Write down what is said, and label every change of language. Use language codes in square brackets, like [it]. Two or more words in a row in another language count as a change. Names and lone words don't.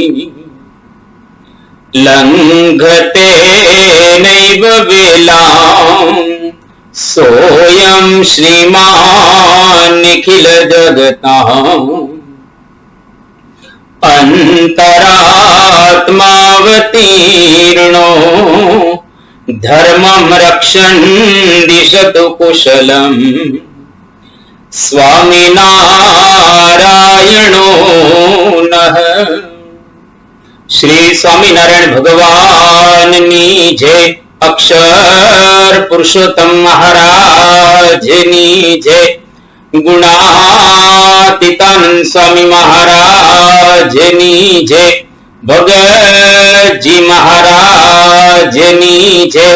[sa] लंघते नैव वेलां सोऽयं श्रीमान् निखिल जगताम् अंतरात्मावतीर्णो धर्मं रक्षन् दिशतु कुशलम् स्वामिनारायणो नः। [gu] શ્રી સ્વામિનારાયણ ભગવાનની જય। અક્ષર પુરુષોત્તમ મહારાજની જય। ગુણાતીતાનંદ સ્વામી મહારાજની જય। ભગતજી મહારાજની જય।